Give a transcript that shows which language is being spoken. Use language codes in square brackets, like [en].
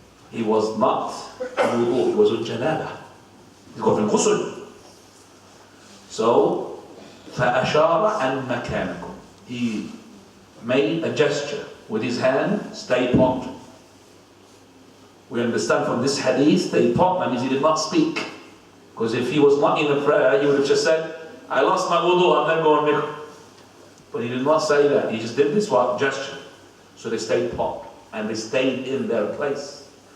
[en] He was not on wudu, he was on janaba. He got in ghusl. [ar] So, فَأَشَارَ عَنْ مَكَانَكُمْ. [en] He made a gesture with his hand, stay put. We understand from this hadith, stay put, that means he did not speak. Because if he was not in a prayer, he would have just said, I lost my wudu, I'm never going to. But he did not say that, he just did this gesture. So they stayed put, and they stayed in their place.